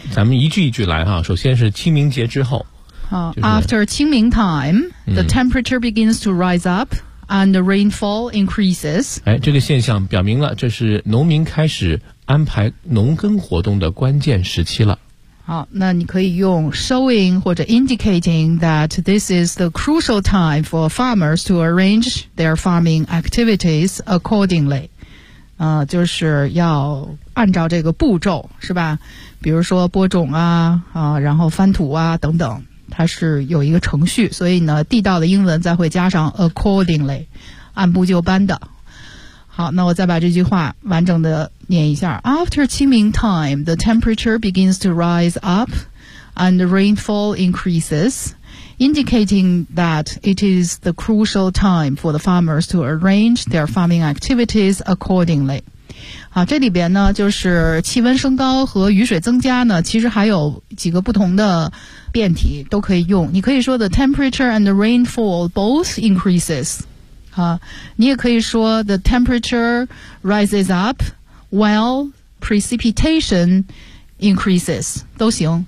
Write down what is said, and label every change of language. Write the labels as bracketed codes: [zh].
[zh] 咱们一句一句来哈，首先是清明节之后， [en] After 清明 time, the temperature begins to rise up and the rainfall increases。 [zh] 哎，这个现象表明了这是农民开始安排农耕活动的关键时期了。好，那你可以用 [en] showing 或者 indicating that this is the crucial time for farmers to arrange their farming activities accordingly。 [zh] 就是要按照这个步骤，是吧？比如说播种啊，然后翻土啊等等，它是有一个程序，所以呢，地道的英文再会加上 accordingly， 按部就班的。好，那我再把这句话完整的念一下。 [en] After 清明 time, the temperature begins to rise up and the rainfall increases, indicating that it is the crucial time for the farmers to arrange their farming activities accordingly。 [zh] 好，这里边呢，就是气温升高和雨水增加呢，其实还有几个不同的变体都可以用。你可以说 [en] the temperature and the rainfall both increases。 [zh] 你也可以说 [en] the temperature rises up while precipitation increases， [zh] 都行。